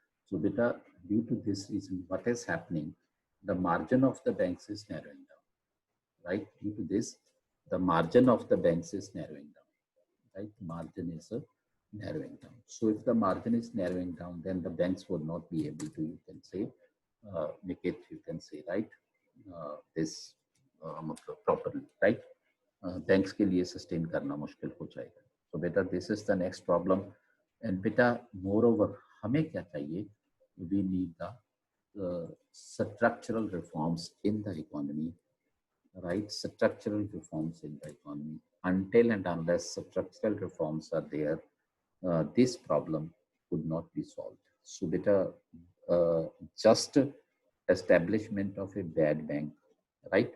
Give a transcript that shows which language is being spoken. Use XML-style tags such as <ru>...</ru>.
<en>So due to this reason, what is happening? The margin of the banks is narrowing down, right? Due to this, the margin of the banks is narrowing down, right? Margin is narrowing down. So if the margin is narrowing down, then the banks would not be able to, you can say, make it, you can say, right? This properly, right?</en> <hi>Banks के लिए sustain करना मुश्किल हो जाएगा.</hi> <en>So बेटा, this is the next problem.</en> <hi>And बेटा, moreover, हमें क्या चाहिए?</hi> <en>We need the structural reforms in the economy, right? Structural reforms in the economy. Until and unless structural reforms are there, this problem would not be solved. So better just establishment of a bad bank, right?</en>